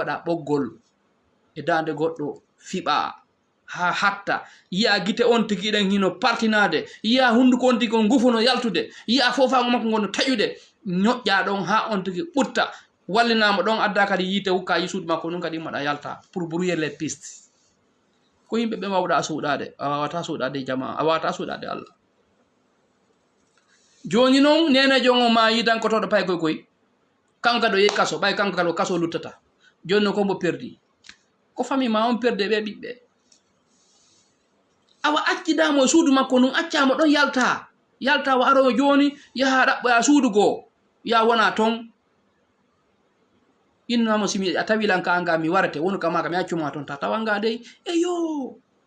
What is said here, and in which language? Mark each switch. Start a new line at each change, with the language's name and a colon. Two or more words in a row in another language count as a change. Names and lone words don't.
Fula: waɗa ɓoggol e dande goɗɗo fiɓa ha hatta yiya gite on tigi ɗen hino partinade yiya hunduko on tigi on gufuno yaltude yiya fofago makko gono taƴude ñoƴƴa ɗon ha on tigi ɓutta wallinama ɗon adda kadi yiite hukka yi suudu makko nun kadi maɗa yalta
French: pour brouiller les pistes
Fula: ko yimɓe ɓe wawɗa suuɗade a wawata suuɗade jama a wawata suuɗade Allah joni noon nenejo o ma yidankotoɗo pay koy koy kanko ɗo yehi kaso ɓay kanko kadi o kaso luttata joni noon kombo perdi ko famille ma on perde ɓe ɓiɓɓe awa accidamo e suudu makko nun accamo ɗon yalta wa aroyo joni yaha ɗaɓɓoya suudu goo ya wona ton innamo simi a tawilan ka anga mi warate wonu ka maga mi accuma ton ta tawanga dey eyo